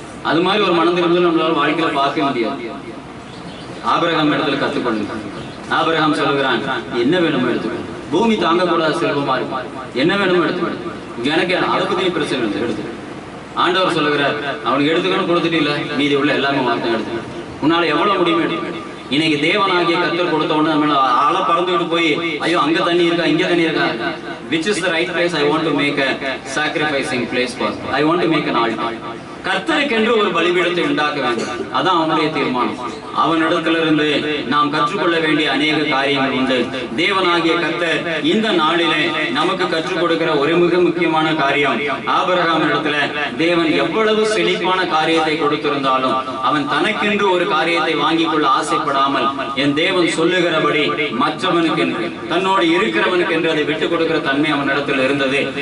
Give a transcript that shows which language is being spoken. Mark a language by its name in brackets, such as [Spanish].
[Tamil] அது மாதிரி ஒரு மனம் திரும்புதல் நம்மளால வாழ்க்கையில பார்க்க முடியாது. ஆபிரகாம் இடத்துல கத்துக்கொண்டு ஆபிரகாம் சொல்லுகிறான், என்ன வேணுமோ எடுத்துக்கோ, பூமி தாங்கக்கூடாத செல்வமா இருக்கும், என்ன வேணுமோ எடுத்துக்கோ, எனக்கு அதை பத்தி பிரச்சனை எடுத்து. ஆண்டவர் சொல்லுகிறார், அவனுக்கு எடுத்துக்கணும் கொடுத்துட்டு இல்ல, மீதி உள்ள எல்லாமே வார்த்தை எடுத்து உன்னால எவ்வளவு முடியுமே எடுத்து. இன்னைக்கு தேவனாகிய கர்த்தர் கொடுத்த உடனே நம்ம ஆள பறந்துட்டு போய் ஐயோ அங்க தண்ணி இருக்கா இங்க தண்ணி இருக்கா, [English] which is the right place I want to make a sacrificing place for, I want to make an altar. [Tamil] கர்த்தருக்கென்று ஒரு பலிபீடத்தை உண்டாக்க வேண்டும், அதான் அவனுடைய தீர்மானம். அவனிடத்திலிருந்து நாம் கற்றுக்கொள்ள வேண்டிய அநேக காரியங்கள் உண்டு. தேவனாகிய கர்த்தர் இந்த நாளிலே நமக்கு கற்றுக் கொடுக்கிற ஒரு மிக முக்கியமான காரியம், ஆபிரகாம் இடத்துல தேவன் எவ்வளவு செழிப்பான காரியத்தை கொடுத்திருந்தாலும் அவன் தனக்கென்று ஒரு காரியத்தை வாங்கிக் கொள்ள ஆசைப்படாமல் என் தேவன் சொல்லுகிறபடி மற்றவனுக்கு என்று தன்னோடு இருக்கிறவனுக்கு என்று அதை விட்டுக் கொடுக்கிற தன்மை அவனிடத்தில் இருந்தது.